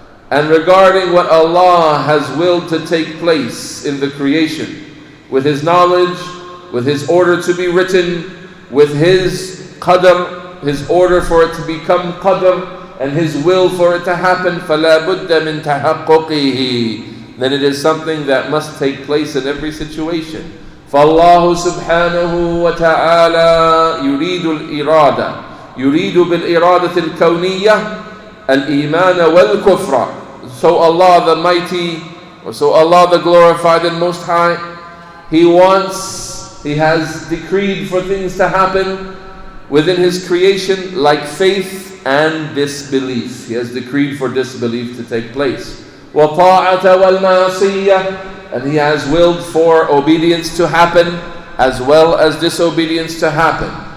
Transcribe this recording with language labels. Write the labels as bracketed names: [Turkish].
[English] And regarding what Allah has willed to take place in the creation, with His knowledge, with His order to be written, with His qadr, His order for it to become qadr, and His will for it to happen, [Arabic] فَلَا بُدَّ مِن تَحَقُّقِهِ. [English] Then it is something that must take place in every situation. [Arabic] فالله سبحانه وتعالى يريد الإرادة يريد بالإرادة الكونية الإيمان والكفر. [English] So Allah the Mighty, or so Allah the Glorified and Most High, He wants He has decreed for things to happen within His creation, like faith and disbelief. He has decreed for disbelief to take place. [Arabic] وَطَاعَةَ وَالْمَعْصِيَّةِ, [English] and He has willed for obedience to happen as well as disobedience to happen.